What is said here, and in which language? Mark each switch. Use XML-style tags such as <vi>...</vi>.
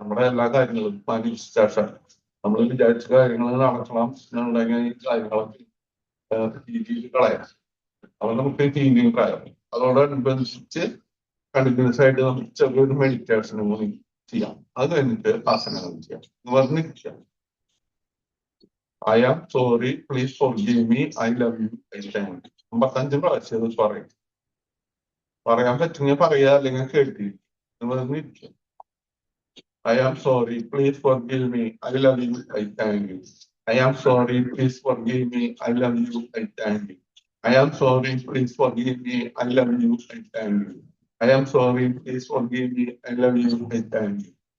<ml>നമ്മുടെ എല്ലാ കാര്യങ്ങളും മാനിഫെസ്റ്റേഷൻ, നമ്മൾ വിചാരിച്ച കാര്യങ്ങൾ നടക്കണം എന്നുണ്ടെങ്കിൽ ഈ കാര്യങ്ങളൊക്കെ രീതിയിൽ കളയാം. അപ്പൊ നമുക്ക് ഹീലിംഗ് പറയാം. അതോടനുബന്ധിച്ച് കണ്ടിന്യൂസ് ആയിട്ട് നമുക്ക് ചെറിയൊരു മെഡിറ്റേഷനും കൂടി ചെയ്യാം. അത് കഴിഞ്ഞിട്ട് ആസനങ്ങൾ ചെയ്യാം. നിവർന്നിരിക്കാം.</ml> <en>I am sorry, please forgive me, I love you, I thank you.</en> <ml>55 പ്രാവശ്യം അത് പറയും. പറയാൻ പറ്റുമെങ്കിൽ പറയാ, അല്ലെങ്കിൽ കേട്ടി. നിവർന്നിരിക്കാം.</ml> <en>I am sorry, please forgive me, I love you, I thank you. I am sorry, please forgive me, I love you, I thank you. I am sorry, please forgive me, I love you, I thank you. I am sorry, please forgive me, I love you, I thank you.</en>